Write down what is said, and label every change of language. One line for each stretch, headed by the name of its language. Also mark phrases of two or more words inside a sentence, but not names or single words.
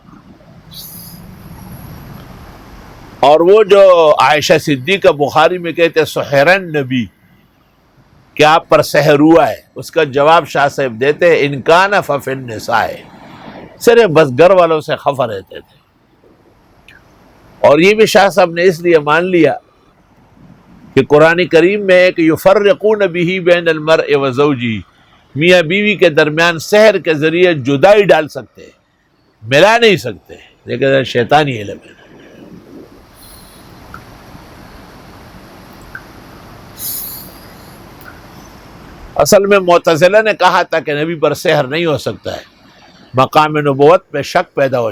Urdu: اور وہ جو عائشہ صدیقہ بخاری میں کہتے
Arabic: سحرن نبی
Urdu: کہ آپ پر سحر ہوا ہے، اس کا جواب شاہ صاحب دیتے
Arabic: ان کان ففی النساء،
Urdu: صرف بس گھر والوں سے خفا رہتے تھے۔ اور یہ بھی شاہ صاحب نے اس لیے مان لیا کہ قرآن کریم میں ایک
Arabic: یفرقون به بین المرء وزوجہ،
Urdu: میاں بیوی کے درمیان سحر کے ذریعے جدائی ڈال سکتے ہیں، ملا نہیں سکتے، لیکن شیطانی علم ہے۔ اصل میں معتزلہ نے کہا تھا کہ نبی پر سحر نہیں ہو سکتا ہے، مقام نبوت پہ شک پیدا ہو